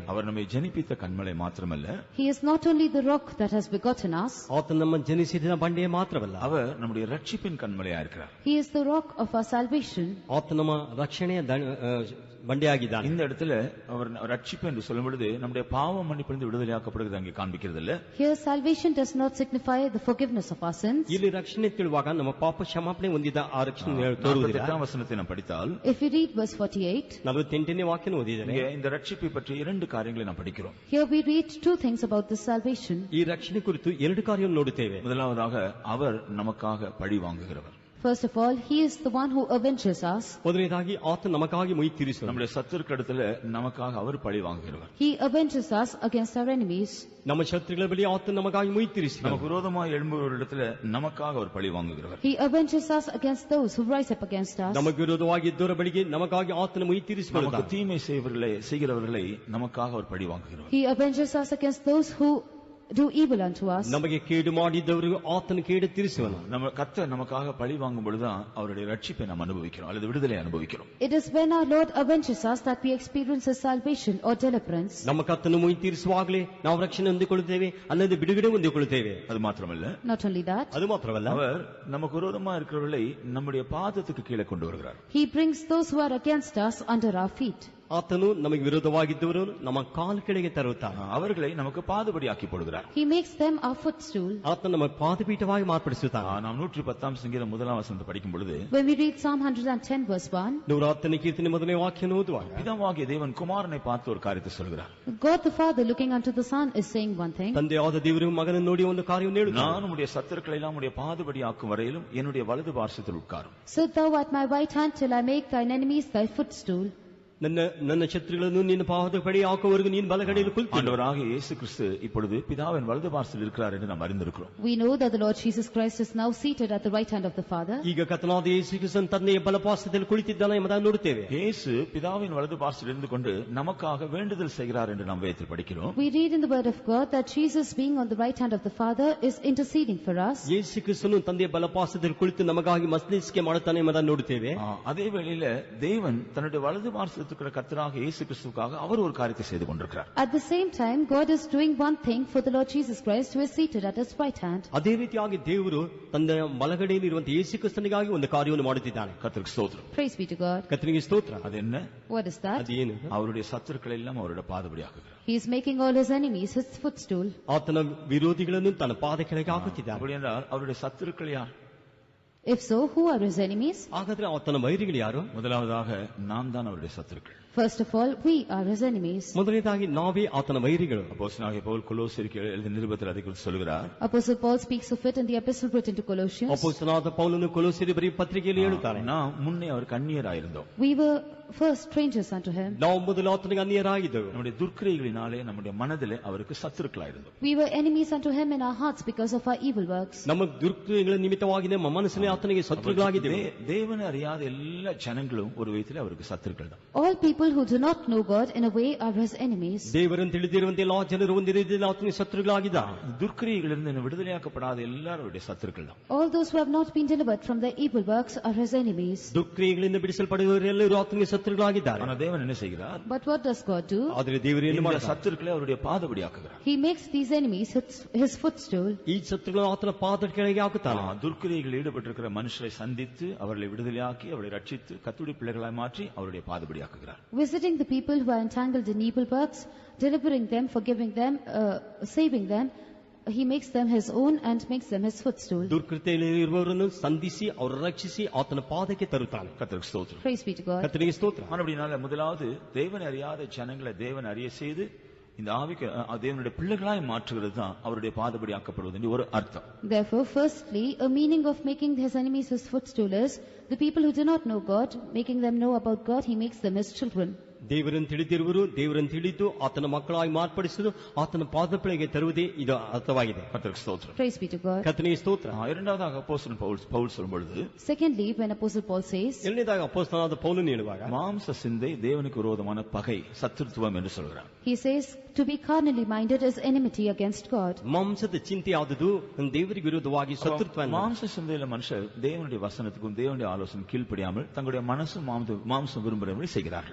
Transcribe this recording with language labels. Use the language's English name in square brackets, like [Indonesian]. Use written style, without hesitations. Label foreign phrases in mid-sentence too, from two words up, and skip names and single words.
[Tamil] அவர் நம்மை ஜனிப்பித்த கண்மலை மாத்திரமல்ல, [English] He is not only the rock that has begotten us. [Kannada] ಆತನು ನಮ್ಮ ಜನಿಸಿದ ಬಂಡೆ ಮಾತ್ರವಲ್ಲ, [Tamil] அவர் நம்முடைய ரட்சிப்பின் கண்மலையா இருக்கிறார். [English] He is the rock of our salvation. [Kannada] ಆತನು ನಮ್ಮ ರಕ್ಷಣೆಯ ಬಂಡೆಯಾಗಿದ್ದಾನೆ. [Tamil] இந்த இடத்துல அவர் ரட்சிப்பு என்று சொல்லும் பொழுது நம்முடைய பாவ மன்னிப்பிலிருந்து விடுதலையாக்கப்படுகிறது அங்கே காண்பிக்கிறது இல்ல. [English] Here salvation does not signify the forgiveness of our sins. [Kannada] ಇಲ್ಲಿ ರಕ್ಷಣೆ ತಿಳುವಾಗ ನಮ್ಮ ಪಾಪ ಕ್ಷಮಾಪಣೆ ಹೊಂದಿದ ಆ ರಕ್ಷಣೆ ತೋರುವುದಿಲ್ಲ. [Tamil] 48ಆம் ವಚನத்தை நாம் படித்தால், [English] If we read verse 48, [Kannada] 48ನೇ ವಾಕ್ಯನ ಓದಿದರೆ [Tamil] இங்கே இந்த ரட்சிப்பை பற்றி 2 காரியங்களை நாம் படிக்கிறோம். [English] here we read 2 things about this salvation. [Kannada] ಈ ರಕ್ಷಣೆ ಕುರಿತು 2 ಕಾರ್ಯವನ್ನು ನೋಡುತ್ತೇವೆ. [Tamil] முதலாவதாக அவர் நமக்காக பழி வாங்குகிறவர். [English] First of all, he is the one who avenges us. [Kannada] ಮೊದಲನೇದಾಗಿ ಆತ ನಮಗಾಗಿ ಮೊಯಿ ತೀರಿಸುವನು. [Tamil] நம்முடைய சத்துருக்களிடத்துல நமக்காக அவர் பழி வாங்குகிறவர். [English] He avenges us against our enemies. [Kannada] ನಮ್ಮ ಶತ್ರುಗಳ ಬಳಿ ಆತ ನಮಗಾಗಿ ಮೊಯಿ ತೀರಿಸುವನು. [Tamil] நமக்கு விரோதமாக எழும்புவவரிடத்துல நமக்காக அவர் பழி வாங்குகிறவர். [English] He avenges us against those who rise up against us. [Kannada] ನಮಗೆ ವಿರೋಧವಾಗಿ ಇದ್ದವರ ಬಳಿಗೆ ನಮಗಾಗಿ ಆತನ ಮೊಯಿ [Tamil] நமக்கு [Kannada] ತೀರಿಸಿಕೊಳ್ಳುತ್ತಾನೆ. [Tamil] தீமை செய்கிறவர்களை நமக்காக அவர் பழி வாங்குகிறவர். [English] He avenges us against those who do evil unto us. [Kannada] ನಮಗೆ ಕೇಡು ಮಾಡಿದ್ದವರಿಗೂ ಆತನ ಕೇಡು ತೀರಿಸುವನು. [Tamil] நம்ம கர்த்தர் நமக்காக பழி வாங்கும் பொழுதுதான் அவருடைய ரட்சிப்பை நாம் அனுபவிக்கிறோம் அல்லது விடுதலை அனுபவிக்கிறோம். [English] It is when our Lord avenges us that we experience His salvation or deliverance. [Kannada] ನಮ್ಮ ಕರ್ತನು ಮೊಯಿ ತೀರಿಸುವಾಗಲೇ ನಾವು ರಕ್ಷಣೆ ಹೊಂದಿಕೊಳ್ಳುತ್ತೇವೆ, ಅಲ್ಲದೆ ಬಿಡುಗಡೆ ಹೊಂದಿಕೊಳ್ಳುತ್ತೇವೆ. [Tamil] அது மாத்திரமல்ல, [English] Not only that, [Kannada] ಅದು ಮಾತ್ರವಲ್ಲ, [Tamil] அவர் நமக்கு விரோதமா இருக்கிறவர்களை நம்முடைய பாதத்துக்கு கீழே கொண்டு வருகிறார். [English] He brings those who are against us under our feet. [Kannada] ಆತನು ನಮಗೆ ವಿರೋಧವಾಗಿದ್ದವರು ನಮ್ಮ ಕಾಲು ಕೆಳಗೆ ತರುತ್ತಾನೆ. [Tamil] அவர்களை நமக்கு பாதபடி ஆக்கி போடுகிறார். [English] He makes them our footstool. [Kannada] ಆತನು ನಮ್ಮ ಪಾದಪೀಠವಾಗಿ ಮಾರ್ಪಡಿಸುತ್ತಾನೆ. [Tamil] நாம் 110ஆம் சங்கீதம் 1ஆம் வசனத்தை படிக்கும் பொழுது, [English] When we read Psalm 110 verse 1, [Kannada] 110ನೇ ಕೀರ್ತನೆ ಮೊದಲನೇ ವಾಕ್ಯವನ್ನು ಓದುವಾಗ, [Tamil] பிதாவாகிய தேவன் குமாரனை பார்த்து ஒரு காரியத்தை சொல்கிறார். [English] God the Father looking unto the Son is saying one thing. [Kannada] ತಂದೆಯಾದ ದೇವರು ಮಗನನ್ನು ನೋಡಿ ಒಂದು ಕಾರ್ಯವನ್ನು ಹೇಳುತ್ತಾನೆ. [Tamil] நான் உம்முடைய சத்துருக்களை எல்லாம் உம்முடைய பாதபடி ஆக்கும் வரையிலும் என்னுடைய வலது பார்சத்தில் உட்காரும். [English] Sit thou at my right hand till I make thine enemies thy footstool. [Kannada] ನನ್ನ ಶತ್ರುಗಳನ್ನು ನಿನ್ನ ಪಾದಪಡಿ ಹಾಕುವವರೆಗೂ ನೀನು ಬಲಗಡೆಯಲ್ಲಿ ಕುಳಿತು. [Tamil] ஆண்டவராகிய இயேசு கிறிஸ்து இப்பொழுது பிதாவின் வலது பார்சத்தில் இருக்கிறார் என்று நாம் அறிந்திருக்கிறோம். [English] We know that the Lord Jesus Christ is now seated at the right hand of the Father. [Kannada] ಈಗ ಕರ್ತನಾದ ಯೇಸು ಕ್ರಿಸ್ತನು ತಂದೆಯ ಬಲಪಾರ್ಶ್ವದಲ್ಲಿ ಕುಳಿತಿದ್ದಾನೆ ಎಂಬುದನ್ನು ನೋಡುತ್ತೇವೆ. [Tamil] இயேசு பிதாவின் வலது பார்சத்தில் இருந்து கொண்டு நமக்காக வேண்டுதல் செய்கிறார் என்று நாம் வேதத்தில் படிக்கிறோம். [English] We read in the word of God that Jesus being on the right hand of the Father is interceding for us. [Kannada] ಯೇಸು ಕ್ರಿಸ್ತನು ತಂದೆಯ ಬಲಪಾರ್ಶ್ವದಲ್ಲಿ ಕುಳಿತು ನಮಗಾಗಿ ಮಧ್ಯಸ್ಥಿಕೆ ಮಾಡುತ್ತಾನೆ ಎಂಬುದನ್ನು ನೋಡುತ್ತೇವೆ. [Tamil] அதே வேளையில தேவன் தன்னுடைய வலது பார்சத்தில் கொடுத்திருக்கிற கர்த்தராக இயேசு கிறிஸ்துவுக்காக அவர் ஒரு காரியத்தை செய்து கொண்டிருக்கிறார். [English] At the same time, God is doing one thing for the Lord Jesus Christ, who is seated at his right hand. [Kannada] ಅದೇ ರೀತಿಯಾಗಿ ದೇವರು ತನ್ನ ಬಲಗಡೆಯಲ್ಲಿ ಇರುವಂತಹ ಯೇಸು ಕ್ರಿಸ್ತನಿಗಾಗಿ ಒಂದು ಕಾರ್ಯವನ್ನು ಮಾಡುತ್ತಿದ್ದಾನೆ. [Tamil] கர்த்தருக்கு ஸ்தோத்திரம். [English] Praise be to God. [Kannada] ಕರ್ತನಿಗೆ ಸ್ತೋತ್ರ. [Tamil] அது என்ன? [English] What is that? [Kannada] ಅದೇನು? [Tamil] அவருடைய சத்துருக்களை எல்லாம் அவருடைய பாதபடி ஆக்குகிறார். [English] He is making all his enemies his footstool. [Kannada] ಆತನ ವಿರೋಧಿಗಳನ್ನು ತನ್ನ ಪಾದ ಕೆಳಗೆ ಹಾಕುತ್ತಿದ್ದಾನೆ. [Tamil] அப்படி என்றால் அவருடைய சத்துருக்கள் யார்? [English] If so, who are his enemies? [Kannada] ಹಾಗಾದ್ರೆ ಆತನ ವೈರಿಗಳು ಯಾರು? [Tamil] முதலாவதாக நாம் தான் அவருடைய சத்துருக்கள். [English] First of all, we are his enemies. [Kannada] ಮೊದಲನೇದಾಗಿ ನಾವೇ ಆತನ ವೈರಿಗಳು. [Tamil] அப்போஸ்தலனாகிய பவுல் கொலோசியருக்கு எழுதிய நிருபத்தில் அதை குறித்து சொல்கிறார். [English] Apostle Paul speaks of it in the epistle written to Colossians. [Kannada] ಅಪೊಸ್ತಲನಾದ ಪೌಲನು ಕೊಲೊಸ್ಸೆಗೆ ಬರೆದ ಪತ್ರಿಕೆಯಲ್ಲಿ ಹೇಳುತ್ತಾನೆ, [Tamil] நாம் முன்னே அவர் கன்னியராயிருந்தோம். [English] We were first strangers unto him. [Kannada] ನಾವು ಮೊದಲು ಆತನಿಗೆ ಅನ್ಯರಾಗಿದ್ದೆವು. [Tamil] நம்முடைய துர்க்கிரைகளினாலே நம்முடைய மனதிலே அவருக்கு சத்துருக்களாயிருந்தோம். [English] We were enemies unto him in our hearts because of our evil works. [Kannada] ನಮ್ಮ ದುರ್ಕ್ರಿಯೆಗಳ ನಿಮಿತ್ತವಾಗಿ ನಮ್ಮ ಮನಸ್ಸಿನಲ್ಲಿ ಆತನಿಗೆ ಶತ್ರುಗಳಾಗಿದ್ದೆವು. [Tamil] தேவனை அறியாத எல்லா ஜனங்களும் ஒரு விதத்திலே அவருக்கு சத்துருக்கள் தான். [English] All people who do not know God in a way are his enemies. [Kannada] ದೇವರನ್ನು ತಿಳಿದಿರುವಂತೆ ಎಲ್ಲಾ ಜನರು ಒಂದು ರೀತಿಯಲ್ಲಿ ಆತನಿಗೆ ಶತ್ರುಗಳಾಗಿದ್ದಾರೆ. [Tamil] துர்க்கிரைகளிலிருந்து விடுதலையாக்கப்படாத எல்லாருடைய சத்துருக்கள் தான். [English] All those who have not been delivered from their evil works are his enemies. [Kannada] ದುರ್ಕ್ರಿಯೆಗಳಿಂದ ಬಿಡಿಸಲ್ಪಡುವವರೆಲ್ಲರೂ ಆತನಿಗೆ ಶತ್ರುಗಳಾಗಿದ್ದಾರೆ. [Tamil] ஆனால் தேவன் என்ன செய்கிறார்? [English] But what does God do? [Kannada] ಆದರೆ ದೇವರು ಏನು [Tamil] இந்த [Kannada] ಮಾಡ್ತಾನೆ? [Tamil] சத்துருக்களை அவருடைய பாதபடி ஆக்குகிறார். [English] He makes these enemies his footstool. [Kannada] ಈ ಶತ್ರುಗಳನ್ನು ಆತನ ಪಾದದ ಕೆಳಗೆ ಹಾಕುತ್ತಾನೆ. [Tamil] துர்க்கிரைகளில் ஈடுபட்டிருக்கிற மனுஷரை சந்தித்து அவர்களை விடுதலையாக்கி அவர்களை ரட்சித்து கர்த்தருடைய பிள்ளைகளாய் மாற்றி அவருடைய பாதபடி ஆக்குகிறார். [English] Visiting the people who are entangled in evil works, delivering them, forgiving them, saving them, he makes them his own and makes them his footstool. [Kannada] ದುರ್ಕೃತ್ಯದಲ್ಲಿ ಇರುವವರನ್ನು ಸಂಧಿಸಿ ಅವರನ್ನು ರಕ್ಷಿಸಿ ಆತನ ಪಾದಕ್ಕೆ ತರುತ್ತಾನೆ. [Tamil] கர்த்தருக்கு ஸ்தோத்திரம். [English] Praise be to God. [Kannada] ಕರ್ತನಿಗೆ ಸ್ತೋತ್ರ. [Tamil] அப்படினால முதலாவது தேவனை அறியாத ஜனங்களை தேவன் அறிய செய்து இந்த ஆவிக்கு தேவனுடைய பிள்ளைகளாய் மாற்றுகிறது தான் அவருடைய பாதபடி ஆக்கப்படுவது என்று ஒரு அர்த்தம். [English] Therefore, firstly, a meaning of making his enemies his footstool is the people who do not know God, making them know about God, he makes them his children. [Kannada] ದೇವರನ್ನು ತಿಳಿದಿರುವರು, ದೇವರನ್ನು ತಿಳಿದು ಆತನ ಮಕ್ಕಳಾಗಿ ಮಾರ್ಪಡಿಸುವುದು, ಆತನ ಪಾದಪಳಿಗೆ ತರುವುದೇ ಇದು ಅರ್ಥವಾಗಿದೆ. [Tamil] கர்த்தருக்கு ஸ்தோத்திரம். [English] Praise be to God. [Kannada] ಕರ್ತನಿಗೆ ಸ್ತೋತ್ರ. [Tamil] இரண்டாவதாக அப்போஸ்தலன் பவுல் சொல்லும் பொழுது, [English] Secondly, when Apostle Paul says, [Kannada] ಎರಡನೇದಾಗಿ ಅಪೊಸ್ತಲನಾದ ಪೌಲನು ಹೇಳುವಾಗ [Tamil] மாம்ச சிந்தை தேவனுக்கு விரோதமான பகை சத்துருத்துவம் என்று சொல்கிறார். [English] he says to be carnally minded is enmity against God. [Kannada] ಮಾಂಸದ ಚಿಂತೆ ಆದುದು ದೇವರಿಗೆ ವಿರೋಧವಾಗಿ ಶತ್ರುತ್ವ. [Tamil] மாம்ச சிந்தையில மனுஷர் தேவனுடைய வசனத்துக்கும் தேவனுடைய ஆலோசனை கீழ்ப்படியாமல் தங்களுடைய மனசும் மாம்சம் விரும்புகிறபடி செய்கிறார்கள்.